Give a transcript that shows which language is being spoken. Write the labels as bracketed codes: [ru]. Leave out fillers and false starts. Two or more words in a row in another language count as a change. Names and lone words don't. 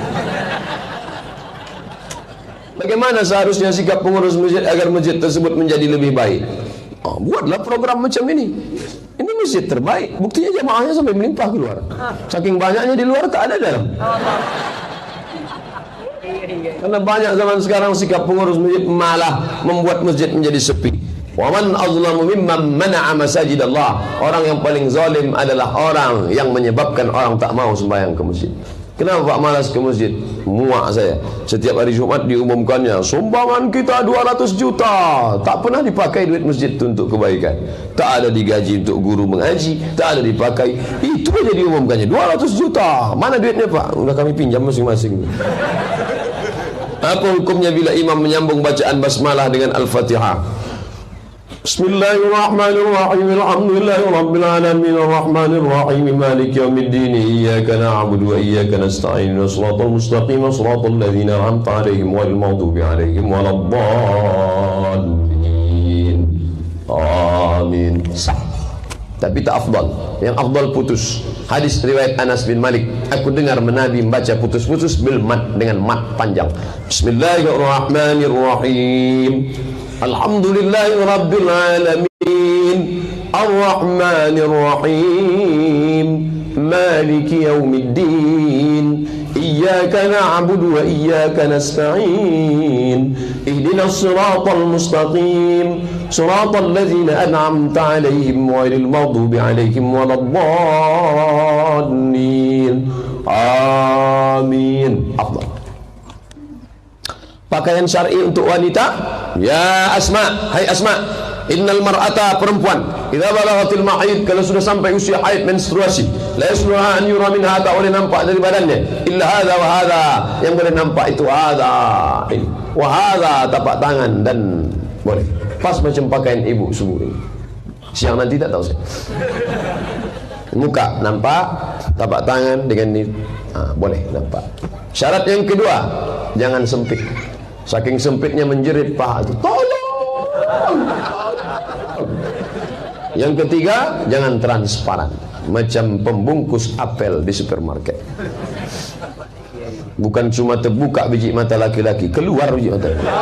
[id] Bagaimana seharusnya sikap pengurus masjid agar masjid tersebut menjadi lebih baik? Oh, buatlah program macam ini. Ini masjid terbaik, buktinya jamaahnya sampai melimpah keluar. Saking banyaknya di luar tak ada dalam. Karena banyak zaman sekarang sikap pengurus masjid malah membuat masjid menjadi sepi. [ar] ومن أظلم ممن منع مساجد الله. [id] Orang yang paling zalim adalah orang yang menyebabkan orang tak mau sembahyang ke masjid. Kenapa Pak malas ke masjid? Muak saya. Setiap hari Jumat diumumkannya sumbangan kita 200 juta. Tak pernah dipakai duit masjid itu untuk kebaikan. Tak ada digaji untuk guru mengaji, tak ada dipakai. Itu aja diumumkannya 200 juta. Mana duitnya Pak? Udah kami pinjam masing-masing. Apa hukumnya bila imam menyambung bacaan basmalah dengan Al-Fatihah? [ar] بسم الله الرحمن الرحيم الحمد لله رب العالمين الرحمن الرحيم مالك يوم الدين إياك نعبد وإياك نستعين الصراط المستقيم صراط الذين أنعمت عليهم غير المغضوب عليهم ولا الضالين. [id] Amin. Sah. Tapi tak afdal. Yang afdal putus. Hadis riwayat Anas bin Malik, aku dengar Nabi membaca putus-putus [ar] بالمد, [id] dengan mat panjang. [ar] بسم الله الرحمن الرحيم الحمد لله رب العالمين الرحمن الرحيم مالك يوم الدين إياك نعبد وإياك نستعين اهدنا الصراط المستقيم صراط الذين أنعمت عليهم غير المغضوب عليهم ولا الضالين. [id] Amin. Afdal. Pakaian syar'i untuk wanita. Ya Asma, hai Asma, [ar] إن المرأة, [id] perempuan, [ar] إذا بلغت المحيض, [id] kalau sudah sampai usia haid menstruasi, [ar] لا يصلح أن يرى منها, [id] tak boleh nampak dari badannya [ar] إلا هذا وهذا, [id] yang boleh nampak itu [ar] هذا وهذا, [id] tapak tangan, dan boleh pas macam pakaian ibu subuh ini. Siang nanti tak tahu saya. Muka nampak, tapak tangan dengan ini boleh nampak. Syarat yang kedua, jangan sempit. Saking sempitnya menjerit paha itu, tolong. Yang ketiga, jangan transparan, macam pembungkus apel di supermarket. Bukan cuma terbuka biji mata laki-laki, keluar biji mata.